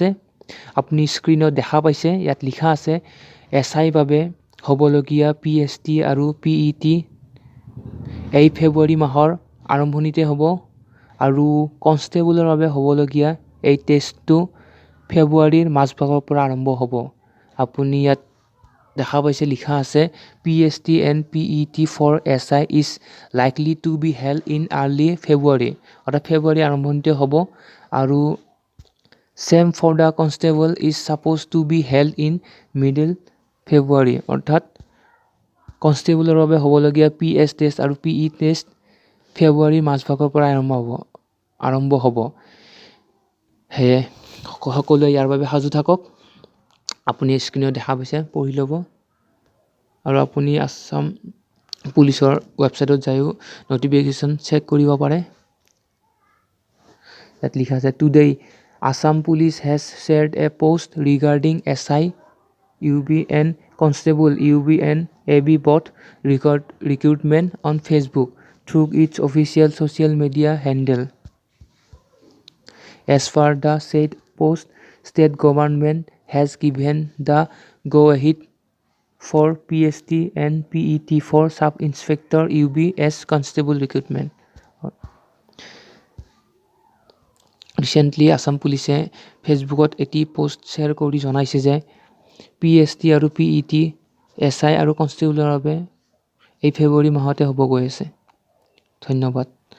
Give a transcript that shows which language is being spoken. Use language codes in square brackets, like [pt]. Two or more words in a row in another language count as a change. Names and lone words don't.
[as] আপুনি স্ক্ৰীনত দেখা পাইছে, ইয়াত লিখা আছে SI বাবে হ'বলগীয়া PST আৰু PET এই ফেব্ৰুৱাৰী মাহৰ আৰম্ভণিতে হ'ব, আৰু কনষ্টেবলৰ বাবে হ'বলগীয়া এই টেষ্টটো ফেব্ৰুৱাৰীৰ মাজভাগৰ পৰা আৰম্ভ হ'ব। আপুনি ইয়াত দেখা পাইছে লিখা আছে [en] PST and PET for SI is likely to be held in early February, [as] অৰ্থাৎ ফেব্ৰুৱাৰী আৰম্ভণিতে হ'ব, আৰু [en] same for the constable is supposed to be held in middle February, [as] অৰ্থাৎ কনষ্টেবলৰ বাবে হ'বলগীয়া PS টেষ্ট আৰু PE টেষ্ট ফেব্ৰুৱাৰীৰ মাজভাগৰ পৰা আৰম্ভ হ'ব। সেয়ে সকলোৱে ইয়াৰ বাবে সাজু থাকক। আপুনি স্ক্ৰীনত দেখা পাইছে, পঢ়ি ল'ব, আৰু আপুনি আছাম পুলিচৰ ৱেবছাইটত যায়ো নটিফিকেশ্যন চেক কৰিব পাৰে। ইয়াত লিখা আছে [en] টুডে Assam Police has shared a post regarding SI, UB and Constable UB and AB both recruitment on Facebook through its official social media handle. As per the said post, state government has given the go-ahead for PST and PET for Sub-Inspector UB as Constable recruitment. [as] ৰিচেণ্টলি আছাম পুলিচে ফেচবুকত এটি পোষ্ট শ্বেয়াৰ কৰি জনাইছে যে PST আৰু PET SI আৰু কনষ্টেবলৰ বাবে এই ফেব্ৰুৱাৰী মাহতে হ'ব গৈ আছে। ধন্যবাদ।